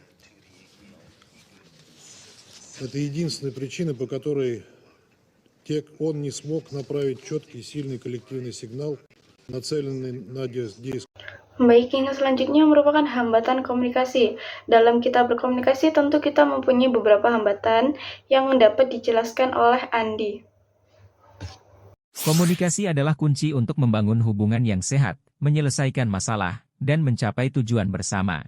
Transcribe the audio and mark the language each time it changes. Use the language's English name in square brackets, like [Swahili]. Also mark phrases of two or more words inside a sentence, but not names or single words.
[Russian] Это единственная причина, по которой он не смог направить четкий и сильный коллективный сигнал, нацеленный на действие. [Indonesian] Baik, yang selanjutnya merupakan hambatan komunikasi. Dalam kita berkomunikasi, tentu kita mempunyai beberapa hambatan yang dapat dijelaskan oleh Andi. Komunikasi adalah kunci untuk membangun hubungan yang sehat, menyelesaikan masalah, dan mencapai tujuan bersama.